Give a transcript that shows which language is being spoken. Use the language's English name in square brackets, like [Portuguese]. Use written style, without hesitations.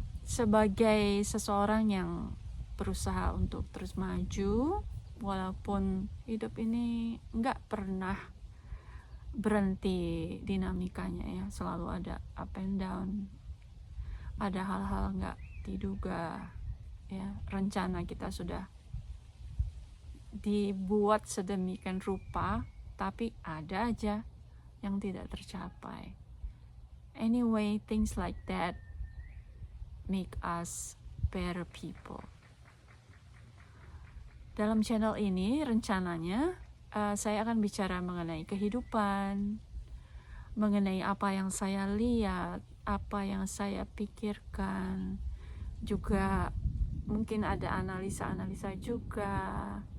[Indonesian] Sebagai seseorang yang berusaha untuk terus maju, walaupun hidup ini nggak pernah berhenti dinamikanya ya, selalu ada [English] up and down, [Indonesian] ada hal-hal nggak diduga ya, rencana kita sudah dibuat sedemikian rupa, tapi ada aja yang tidak tercapai. [English] Anyway, things like that make us better people. [Indonesian] Dalam channel ini rencananya saya akan bicara mengenai kehidupan, mengenai apa yang saya lihat, apa yang saya pikirkan, juga mungkin ada analisa-analisa juga,